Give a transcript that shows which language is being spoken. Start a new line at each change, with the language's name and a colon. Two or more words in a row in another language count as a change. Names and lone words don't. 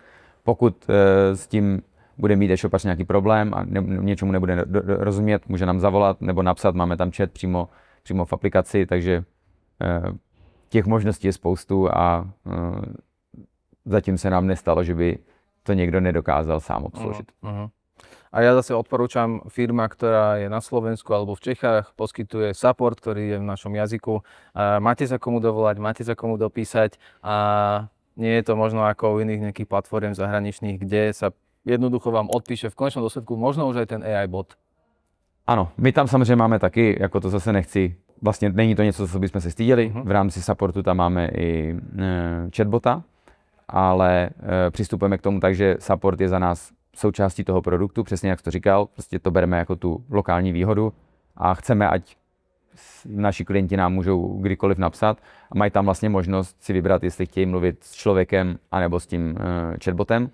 Czech: Pokud s tím bude mít e-shopař nějaký problém a něčemu nebude rozumět, může nám zavolat nebo napsat, máme tam chat přímo v aplikaci, takže těch možností je spoustu a zatím se nám nestalo, že by to někdo nedokázal sám obsloužit.
Slovak: A ja zase odporúčam firma, ktorá je na Slovensku alebo v Čechách, poskytuje support, ktorý je v našom jazyku. Máte sa komu dovolať, máte sa komu dopísať a nie je to možno ako u iných nejakých platform zahraničných, kde sa jednoducho vám odpíše v konečnom dôsledku možno už aj ten AI bot.
Czech: Ano, my tam samozřejmě máme taky, jako to zase nechci, vlastně není to něco, co bychom se styděli, v rámci supportu tam máme i chatbota, ale přistupujeme k tomu tak, že support je za nás součástí toho produktu, přesně jak jsi to říkal, prostě to bereme jako tu lokální výhodu a chceme, ať naši klienti nám můžou kdykoliv napsat a mají tam vlastně možnost si vybrat, jestli chtějí mluvit s člověkem anebo s tím chatbotem.